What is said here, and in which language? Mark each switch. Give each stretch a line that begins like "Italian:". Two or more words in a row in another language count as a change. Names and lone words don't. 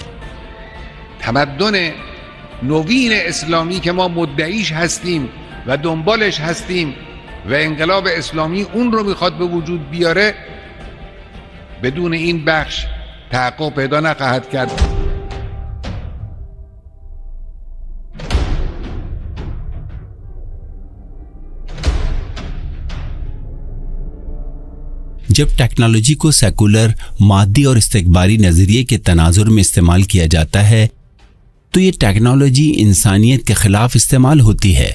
Persian: تمدن نوین اسلامی که ما مدعیش هستیم و دنبالش هستیم و انقلاب اسلامی اون رو میخواد به وجود بیاره، بدون این بخش تحقق پیدا نخواهد کرد.
Urdu: جب ٹیکنالوجی کو سیکولر، مادی اور استقبالی نظریے کے تناظر میں استعمال کیا جاتا ہے تو یہ ٹیکنالوجی انسانیت کے خلاف استعمال ہوتی ہے۔